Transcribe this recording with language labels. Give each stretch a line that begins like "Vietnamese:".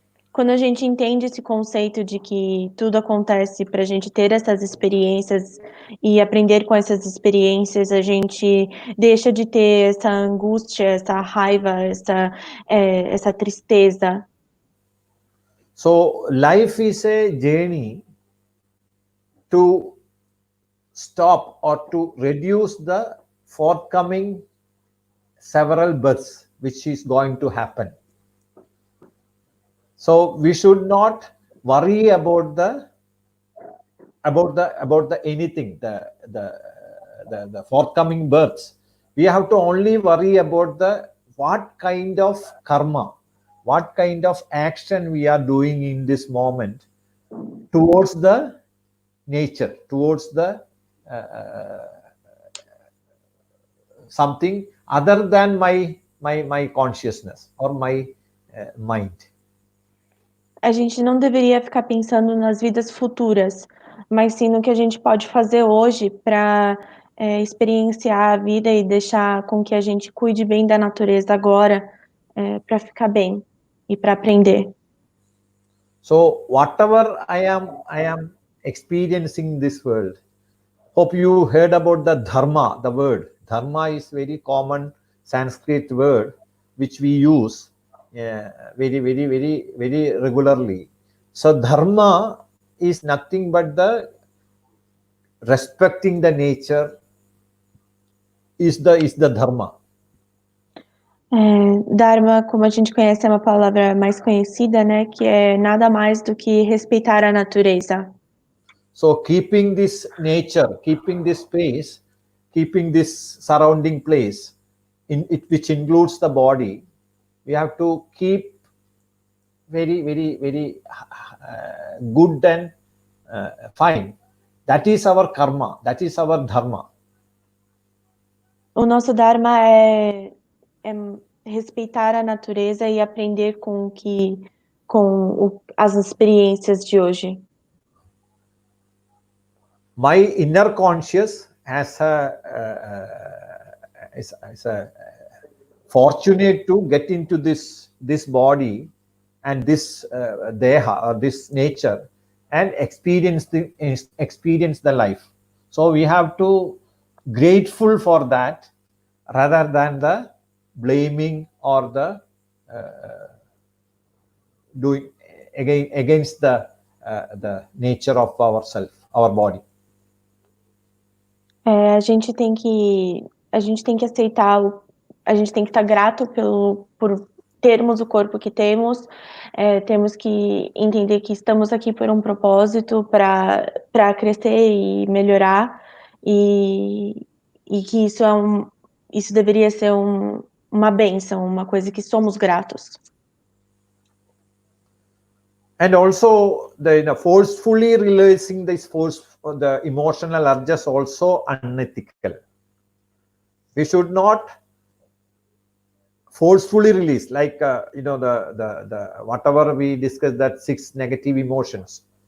Portuguese: Quando a gente entende esse conceito de que tudo acontece para a gente ter essas experiências e aprender com essas experiências, a gente deixa de ter essa angústia, essa raiva, essa tristeza.
English: So life is a journey to stop or to reduce the forthcoming several births which is going to happen. So we should not worry about anything, the forthcoming births. We have to only worry about what kind of karma, what kind of action we are doing in this moment towards the nature, towards the something other than my consciousness or my mind.
Portuguese: A gente não deveria ficar pensando nas vidas futuras, mas sim no que a gente pode fazer hoje para experienciar a vida e deixar com que a gente cuide bem da natureza agora, para ficar bem e para aprender.
English: So whatever I am experiencing in this world, hope you heard about the dharma, the word. Dharma is very common Sanskrit word which we use very regularly. So dharma is nothing but the respecting the nature is the dharma.
Portuguese: Dharma, como a gente conhece, é uma palavra mais conhecida, né? Que é nada mais do que respeitar a natureza.
English: So keeping this nature, keeping this space, keeping this surrounding place, which includes the body, we have to keep very good and fine. That is our karma. That is our dharma.
Portuguese: O nosso dharma é respeitar a natureza e aprender com as experiências de hoje.
English: My inner conscious is fortunate to get into this body and this deha or this nature and experience the life. So we have to grateful for that rather than the blaming or the doing against the nature of ourself, our body.
Portuguese: A gente tem que aceitar, a gente tem que estar grato por termos o corpo que temos, temos que entender que estamos aqui por um propósito para crescer e melhorar, e que isso deveria ser uma bênção, uma coisa que somos gratos.
English: And also forcefully releasing the emotional urges also unethical. We should not forcefully release, like the whatever we discussed, that 6 negative emotions.